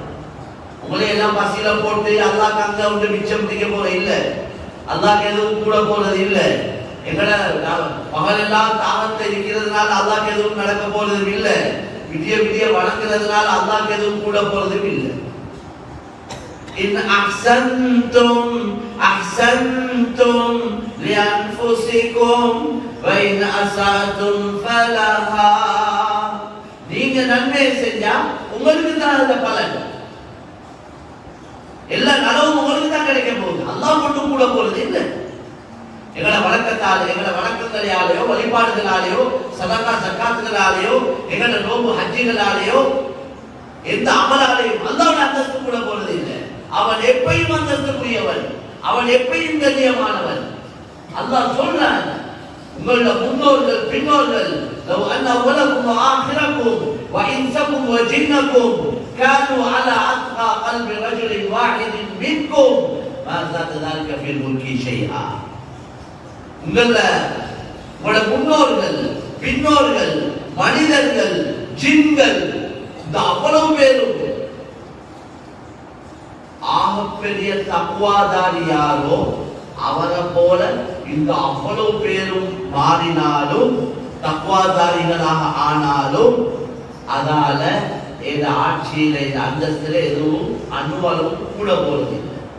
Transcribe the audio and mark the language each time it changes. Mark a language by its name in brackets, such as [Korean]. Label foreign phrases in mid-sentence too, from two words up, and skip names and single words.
[Tamil] உங்களை எல்லாம் பசியில போட்டு அல்லாஹ் அங்க வந்து மிச்சம் பிடிக்க போற இல்ல, அல்லாஹ் எதுவும் கூட போறது இல்ல. எங்களை பகலெல்லாம் தாகத்தை இருக்கிறதுனால அல்லாஹ் எதுவும் நடக்க போறதும் இல்ல. விடிய விடிய வணங்குறதுனால அல்லாஹ் எதுவும் கூட போறதும் இல்லை. [Arabic] إن أحسنتم أحسنتم لأنفسكم وإن أسأتم فلها. [Tamil] நீங்க நன்மை செஞ்சா உங்களுக்கு தான் அந்த பலன். எல்லா நலவும் உங்களுக்கு தான் கிடைக்க போகுது, அல்லாஹ் மட்டும் கூட போறது இல்லை. எங்களை வணக்கத்தாலே, எங்களை வணக்கங்களாலேயோ, வழிபாடுகளாலேயோ, சதகா ஜக்காத்துகளாலேயோ, எங்களை நோம்பு ஹஜ்ஜுகளாலேயோ, எந்த அமலாலேயும் அல்லாஹ்வுடைய அந்தஸ்து கூட போறது இல்லை. அவன் எப்பையும் அந்தஸ்துக்குரியவன், அவன் எப்பையும் கண்ணியமானவன். அல்லாஹ் சொல்றான், உங்களோட முன்னோர்கள் பின்னோர்கள் [Arabic] لو ان اولكم واخركم وانسكم وجنكم كانوا على اتقى قلب رجل واحد منكم ما زاد ذلك في الملك شيئا. [Tamil] உங்களோட முன்னோர்கள் பின்னோர்கள் மனிதர்கள் ஜின்கள் இந்த அவ்வளவு பேரும் ஆகப்பெரிய தக்வாதாரி யாரோ அவரை போல இந்த அவ்வளவு பேரும் மாறினாலும் தக்வாதாரிகளாக ஆனாலும் அதால இந்த ஆட்சியில இந்த அந்தஸ்துல எதுவும் அனுபவம் கூட போறது இல்லை.